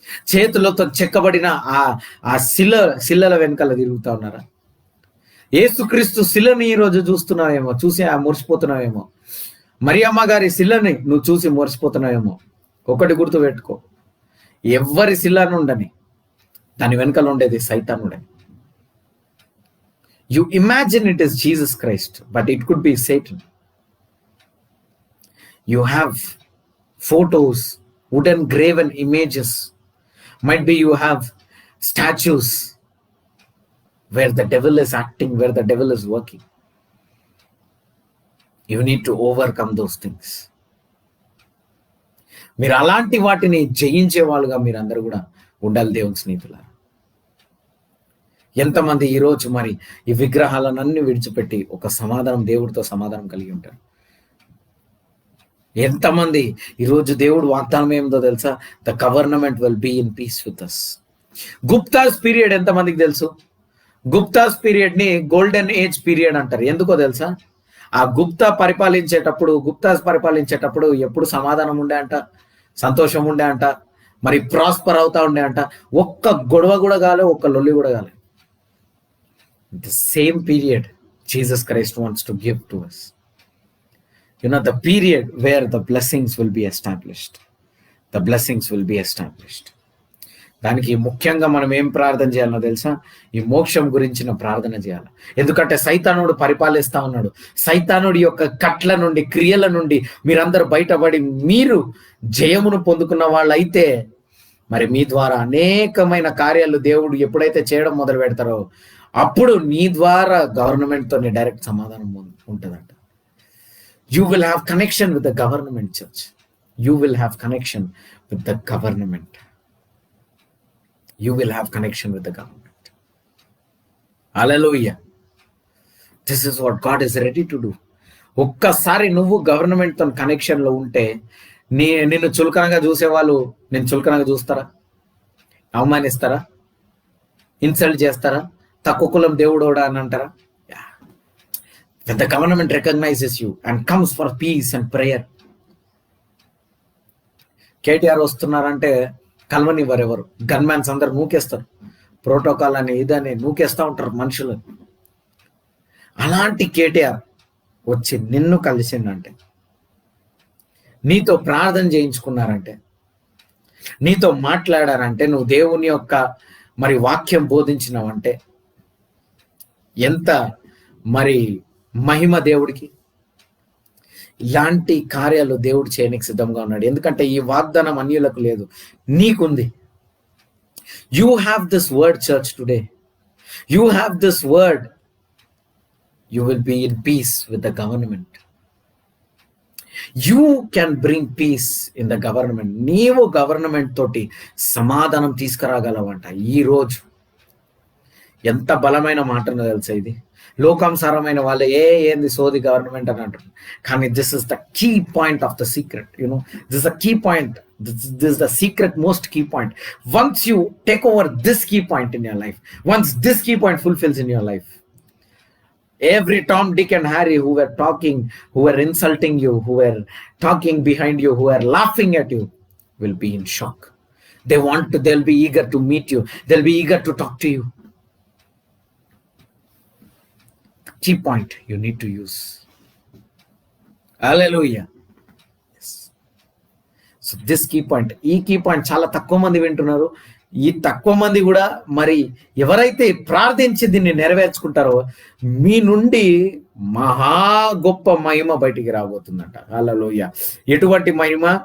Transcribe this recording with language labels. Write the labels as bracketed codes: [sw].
[te] చేతులతో చెక్కబడిన ఆ శిలల వెనకాల తిరుగుతా ఉన్నారా? యేసుక్రీస్తు శిలని ఈరోజు చూస్తున్నావేమో, చూసి మురిసిపోతున్నావేమో. మరియమ్మ గారి శిలని నువ్వు చూసి మురిసిపోతున్నావేమో. ఒకటి గుర్తు పెట్టుకో, ఎవరి శిలను ఉండని దాని వెనకాల ఉండేది సైతానుడే. [en] You imagine it is Jesus Christ, but it could be Satan. You have photos, wooden graven images. Might be you have statues where the devil is acting, where the devil is working. You need to overcome those things. [te] మీరు అలాంటి వాటిని జయించే వాళ్ళుగా మీరందరూ కూడా ఉండాలి దేవుని స్నేహితులారా. ఎంతమంది ఈరోజు మరి ఈ విగ్రహాలనన్నీ విడిచిపెట్టి ఒక సమాధానం, దేవుడితో సమాధానం కలిగి ఉంటారు? ఎంతమంది ఈరోజు దేవుడు వాగ్దానం ఏమిదో తెలుసా? [en] The government will be in peace with us. [te] Gupta's period ఎంతమందికి తెలుసు? గుప్తాస్ పీరియడ్ ని గోల్డెన్ ఏజ్ పీరియడ్ అంటారు. ఎందుకో తెలుసా? ఆ గుప్తాస్ పరిపాలించేటప్పుడు ఎప్పుడు సమాధానం ఉండే అంట, సంతోషం ఉండే అంట, మరి ప్రాస్పర్ అవుతా ఉండే అంట. ఒక్క గొడవ కూడా కాలే, ఒక్క లొల్లి కూడా కాలే. [en] The same period Jesus Christ wants to give to us. The period where the blessings will be established. The blessings will be established. [te] దానికి ముఖ్యంగా మనం ఏం ప్రార్థన చేయాలో తెలుసా? ఈ మోక్షం గురించిన ప్రార్థన చేయాలి. ఎందుకంటే సైతానుడు పరిపాలిస్తా ఉన్నాడు. సైతానుడి యొక్క కట్ల నుండి, క్రియల నుండి మీరందరూ బయటపడి మీరు జయమును పొందుకున్న వాళ్ళైతే మరి మీ ద్వారా అనేకమైన కార్యాలు దేవుడు ఎప్పుడైతే చేయడం మొదలు పెడతారో అప్పుడు నీ ద్వారా గవర్నమెంట్తో డైరెక్ట్ సమాధానం ఉంటుందంట. [en] You will have connection with the government, church. You will have connection with the government. You will have connection with the government. Hallelujah. This is what God is ready to do. [te] ఒక్కసారి నువ్వు government తో connection లో ఉంటే నిన్ను చులకనగా చూసేవాళ్ళు నేను చులకనగా చూస్తారా? అవమానిస్తారా? ఇన్సల్ట్ చేస్తారా? తక్కువ కులం దేవుడోడా అని అంటారా? [en] When the government recognizes you and comes for peace and prayer. [te] KTR వస్తున్నారంటే కల్వనివ్వరు ఎవరు. గన్మ్యాన్స్ అందరు నూకేస్తారు. ప్రోటోకాల్ అని ఇదని నూకేస్తూ ఉంటారు మనుషులు. అలాంటి కేటీఆర్ వచ్చి నిన్ను కలిసిందంటే, నీతో ప్రార్థన చేయించుకున్నారంటే, నీతో మాట్లాడారంటే, నువ్వు దేవుని యొక్క మరి వాక్యం బోధించినావంటే ఎంత మరి మహిమ దేవుడికి. ఇలాంటి కార్యాలు దేవుడు చేయడానికి సిద్ధంగా ఉన్నాడు. ఎందుకంటే ఈ వాగ్దానం అన్యులకు లేదు, నీకుంది. [en] You have this word church today. You have this word. You will be in peace with the government. You can bring peace in the government. [te] నీవు గవర్నమెంట్ తోటి సమాధానం తీసుకురాగలవంట. ఈ రోజు ఎంత బలమైన మాటనో తెలుసా ఇది. లోకానుసారమైన వాళ్ళు ఏంది సోది గవర్నమెంట్ అని అంటారు. [en] కానీ this is the key point of the secret. This the key point. This is the secret, most key point. Once you take over this key point in your life, once this key point fulfills in your life, every Tom, Dick and Harry who were talking, who were insulting you, who were talking behind you, who were laughing at you, will be in shock. They'll be eager to meet you. They'll be eager to talk to you. Key point you need to use. Hallelujah. Yes. So this key point, [te] ఈ key point చాలా తక్కువ మంది వింటున్నారు. ఈ తక్కువ మంది కూడా మరి ఎవరైతే ప్రార్థించి దీన్ని నెరవేర్చుకుంటారో మీ నుండి మహా గొప్ప మహిమ బయటికి రాబోతుందంట. హల్లెలూయా. ఎటువంటి మహిమ?